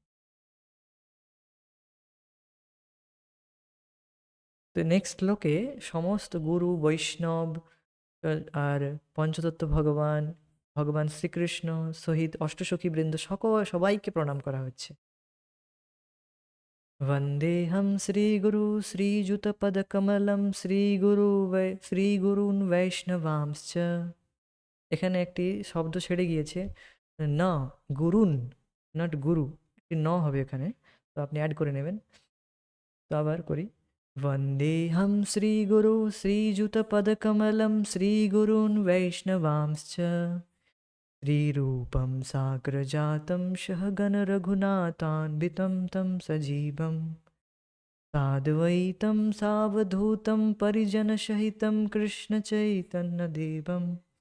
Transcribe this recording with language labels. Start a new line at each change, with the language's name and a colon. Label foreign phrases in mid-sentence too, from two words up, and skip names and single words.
Bangla: তো নেক্সট শ্লোকে সমস্ত গুরু বৈষ্ণব আর পঞ্চতত্ত্ব ভগবান, ভগবান শ্রীকৃষ্ণ সহিত অষ্টসখী বৃন্দ সবাইকে প্রণাম করা হচ্ছে।
Sanskrit: वन्देऽहं श्रीगुरु श्रीयुतपदकमलं শ্রীগুরুন বৈষ্ণবাংশ্চ।
Bangla: এখানে একটি শব্দ ছেড়ে গিয়েছে, ন গুরুন, নট গুরু, একটি ন হবে এখানে, তো আপনি অ্যাড করে নেবেন। তো আবার করি,
Sanskrit: वन्देऽहं श्रीगुरु श्रीयुतपदकमलं श्रीगुरून् वैष्णवांश्च श्रीरूपं साग्रजातं सहगणरघुनाथान्वितं तं सजीवम् साद्वैतं सावधूतं परिजनसहितं कृष्णचैतन्यदेवं